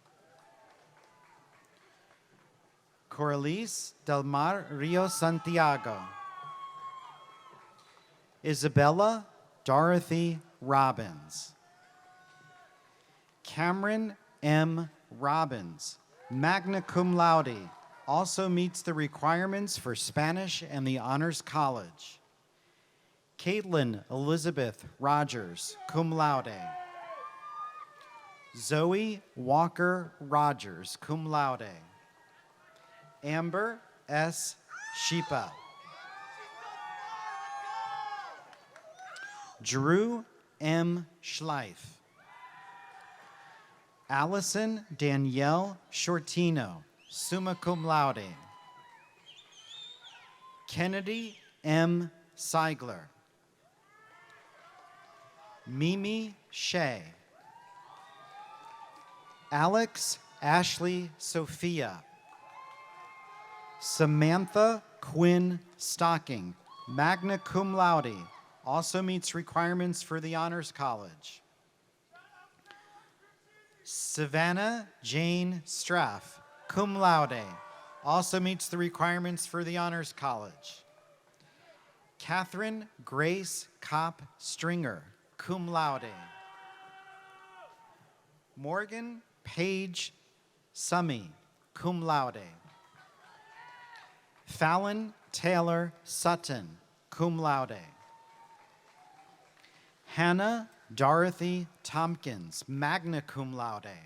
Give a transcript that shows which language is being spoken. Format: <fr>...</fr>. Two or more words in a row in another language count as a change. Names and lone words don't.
<en>Coralice Del Mar Rio Santiago. Isabella Dorothy Robbins. Cameron M. Robbins,</en> <la>magna cum laude,</la> <en>also meets the requirements for Spanish and the Honors College. Caitlin Elizabeth Rogers,</en> <la>cum laude.</la> <en>Zoe Walker Rogers,</en> <la>cum laude.</la> <en>Amber S. Sheepa. Drew M. Schleif. Allison Danielle Shortino,</en> <la>summa cum laude.</la> <en>Kennedy M. Seigler. Mimi Shea. Alex Ashley Sophia. Samantha Quinn Stocking,</en> <la>magna cum laude,</la> <en>also meets requirements for the Honors College. Savannah Jane Straff,</en> <la>cum laude,</la> <en>also meets the requirements for the Honors College. Catherine Grace Kopp Stringer,</en> <la>cum laude.</la> <en>Morgan Page Summy,</en> <la>cum laude.</la> <en>Fallon Taylor Sutton,</en> <la>cum laude.</la> <en>Hannah Dorothy Tompkins,</en> <la>magna cum laude.</la>